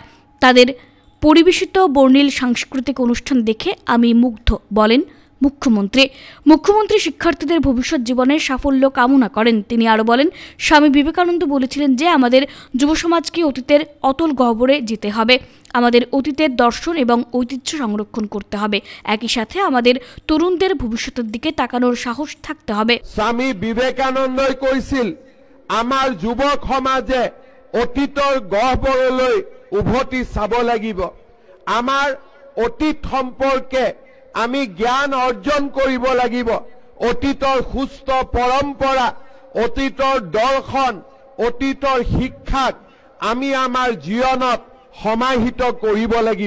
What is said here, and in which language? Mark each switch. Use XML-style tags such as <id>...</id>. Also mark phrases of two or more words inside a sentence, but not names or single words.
<bn>তাদের পরিবেশিত বর্ণিল সাংস্কৃতিক অনুষ্ঠান দেখে আমি মুগ্ধ বলেন মুখ্যমন্ত্রী শিক্ষার্থীদের ভবিষ্যৎ জীবনের সাফল্য কামনা করেন। তিনি আরও বলেন, স্বামী বিবেকানন্দ বলেছিলেন যে আমাদের যুব সমাজকে অতীতের অতল গহ্বরে যেতে হবে, আমাদের অতীতের দর্শন এবং ঐতিহ্য সংরক্ষণ করতে হবে, একই সাথে আমাদের তরুণদের ভবিষ্যতের দিকে তাকানোর সাহস থাকতে হবে।</bn> <as>স্বামী বিবেকানন্দই কৈছিল, আমাৰ যুৱক সমাজে অতীতৰ গহ্বৰলৈ উভতি চাব লাগিব। আমাৰ অতীত সম্পৰ্কে আমি জ্ঞান অৰ্জন কৰিব লাগিব। অতীতৰ সুস্থ পৰম্পৰা, অতীতৰ দৰ্শন, অতীতৰ শিক্ষাক আমি আমাৰ জীৱনত সমাহিত কৰিব লাগিব।</as>